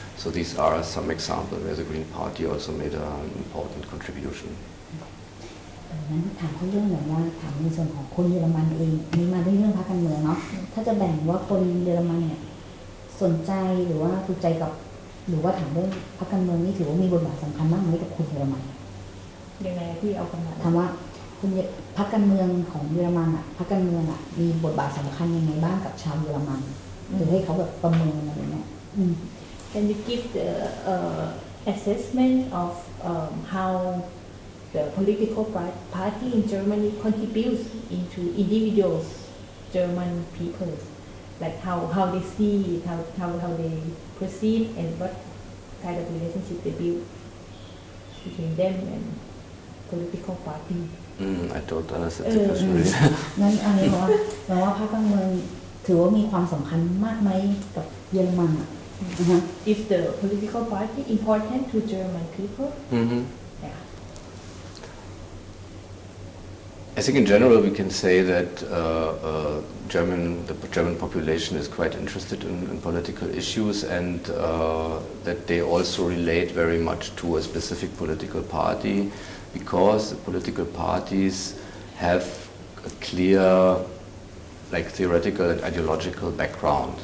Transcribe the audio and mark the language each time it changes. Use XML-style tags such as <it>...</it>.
<en>So these are some examples where the Green Party also made an important contribution.</en> <th>นั้นถามเขาเรื่องแบบว่าถามในส่วนของคนเยอรมันเองนี่มาด้วยเรื่องพรรคการเมืองเนาะถ้าจะแบ่งว่าคนเยอรมันเนี่ยสนใจหรือว่าถูกใจกับหรือว่าถามเรื่องพรรคการเมืองนี่ถือว่ามีบทบาทสำคัญมากไหมกับคนเยอรมัน ยังไงที่เอากันมา ถามว่าคุณพรรคการเมืองของเยอรมันพรรคการเมืองมีบทบาทสำคัญยังไงบ้างกับชาวเยอรมันหรือให้เขาแบบประเมินอะไรเงี้ย</th> <en>Can you give the assessment of how the political party in Germany contributes into individuals, German people, like how they see it, how they perceive and what kind of relationship they build between them and political party. I don't understand the question really.</en> <th>งั้นอันนี้ว่าพรรคการเมืองถือว่ามีความสำคัญมากไหมกับเยอรมัน</th> <en>Is the political party important to German people? Yeah. I think in general we can say that the German population is quite interested in political issues and that they also relate very much to a specific political party because the political parties have a clear theoretical and ideological background.</en>